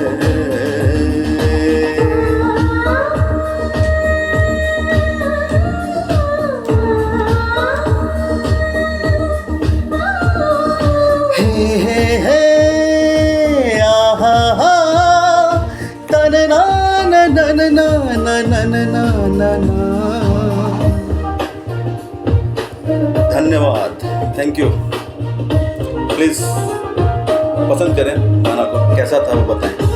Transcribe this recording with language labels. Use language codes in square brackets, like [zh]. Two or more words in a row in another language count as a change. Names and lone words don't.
[hi] ಹೇ ಹೇ ಹೇ ಆಹಾ ಹಾ ತನನ ನನ ನನ ನನ. धन्यवाद, [en] thank you. [hi] प्लीज़ पसंद करें गाना को, कैसा था वो बताएं.